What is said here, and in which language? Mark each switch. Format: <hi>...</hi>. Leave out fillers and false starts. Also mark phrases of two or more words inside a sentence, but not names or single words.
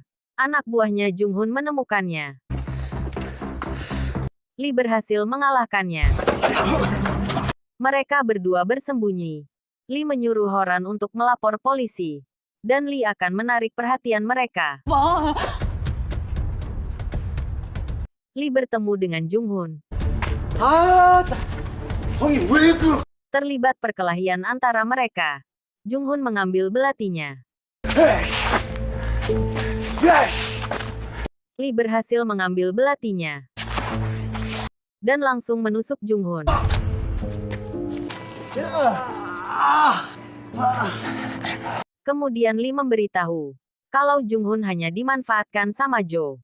<id>Anak buahnya Jung Hun menemukannya. Lee berhasil mengalahkannya. Mereka berdua bersembunyi. Lee menyuruh Horan untuk melapor polisi. Dan Lee akan menarik perhatian mereka. Lee bertemu dengan Jung Hun.</id> <ko>형이 왜 그러?</ko> <id>Terlibat perkelahian antara mereka. Jung Hun mengambil belatinya. Lee berhasil mengambil belatinya. Dan langsung menusuk Jung Hun. Kemudian Lee memberitahu kalau Jung Hun hanya dimanfaatkan sama Jo.</id>